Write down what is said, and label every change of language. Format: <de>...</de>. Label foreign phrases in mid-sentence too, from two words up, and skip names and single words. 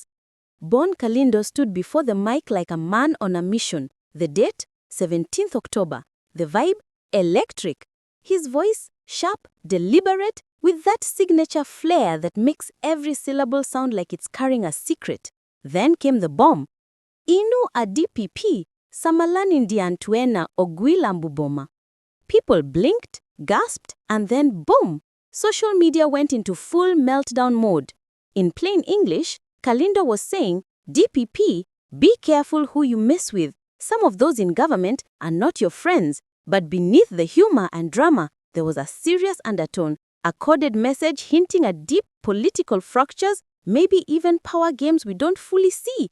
<en>Bon Kalindo stood before the mic like a man on a mission. The date? 17th October. The vibe? Electric. His voice? Sharp, deliberate, with that signature flair that makes every syllable sound like it's carrying a secret. Then came the bomb.</en> <ny>Inu a DPP, Samalani ndi anthu ogwila.</ny> <en>People blinked, gasped, and then boom! Social media went into full meltdown mode. In plain English, Kalindo was saying, DPP, be careful who you mess with. Some of those in government are not your friends. But beneath the humor and drama, there was a serious undertone, a coded message hinting at deep political fractures, maybe even power games we don't fully see.</en>